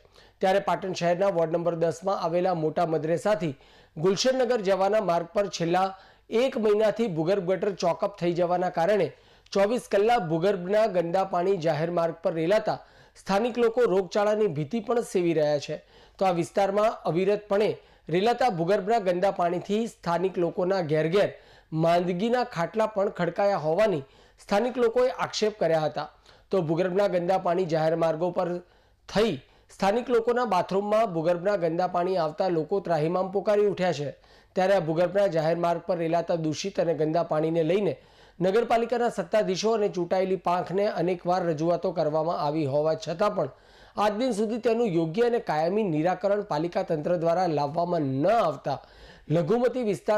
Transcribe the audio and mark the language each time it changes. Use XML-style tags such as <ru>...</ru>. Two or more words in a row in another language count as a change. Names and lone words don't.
<gu>ત્યારે પાટણ શહેરના વોર્ડ નંબર 10 માં આવેલા મોટા મદરેસાથી ગુલશનનગર જવાના માર્ગ પર છેલ્લા એક મહિનાથી ભૂગર્ભ ગટર ચોકઅપ થઈ જવાના કારણે 24 કલાક ભૂગર્ભના ગંદા પાણી જાહેર માર્ગ પર રેલાતા સ્થાનિક લોકો રોગચાળાની ભીતિ પણ સેવી રહ્યા છે। તો આ વિસ્તારમાં અવિરતપણે રેલાતા ભૂગર્ભના ગંદા પાણીથી સ્થાનિક લોકોના ઘેર ઘેર માંદગીના ખાટલા પણ ખડકાયા હોવાની સ્થાનિક લોકોએ આક્ષેપ કર્યા હતા। તો ભૂગર્ભના ગંદા પાણી જાહેર માર્ગો પર થઈ સ્થાનિક લોકોના બાથરૂમમાં ભૂગર્ભના ગંદા પાણી આવતા લોકો ત્રાહિમામ પોકારી ઉઠ્યા છે। ત્યારે આ ભૂગર્ભના જાહેર માર્ગ પર રેલાતા દૂષિત અને ગંદા પાણીને લઈને નગરપાલિકાના સત્તાધીશો અને ચૂંટાયેલી પાંખને અનેકવાર રજૂઆતો કરવામાં આવી હોવા છતાં પણ આજ દિન સુધી તેનું યોગ્ય અને કાયમી નિરાકરણ પાલિકા તંત્ર દ્વારા લાવવામાં ન આવતા લઘુમતી વિસ્તાર</gu>